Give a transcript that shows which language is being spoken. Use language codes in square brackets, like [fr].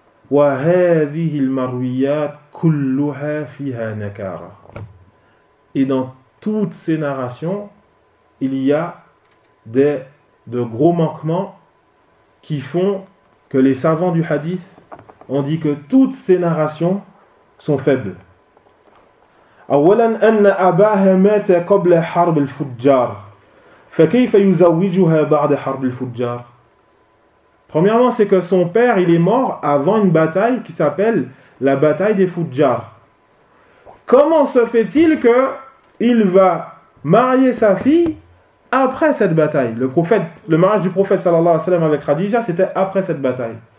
[ar] Wa hadhihi al-marwiyat kulluha fiha nakara. [fr] Et dans toutes ces narrations, il y a de gros manquements qui font que les savants du hadith ont dit que toutes ces narrations sont faibles. [ar] أولاً أن أباها مات قبل حرب الفجار فكيف يزوجها بعد حرب الفجار. [fr] Premièrement, c'est que son père, il est mort avant une bataille qui s'appelle la bataille des Fujar. Comment se fait-il que il va marier sa fille après cette bataille? Le mariage du prophète sallallahu alayhi wa sallam avec Khadija, c'était après cette bataille.